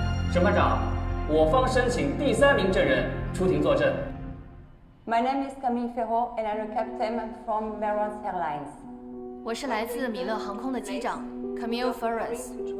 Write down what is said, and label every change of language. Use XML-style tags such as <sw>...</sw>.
<zh>审判长，我方申请第3名证人出庭作证。</zh> <en>My name is Camille Ferro, and I'm a captain from Emirates Airlines.</en> <zh>我是来自米勒航空的机长 Camille Ferris。</zh>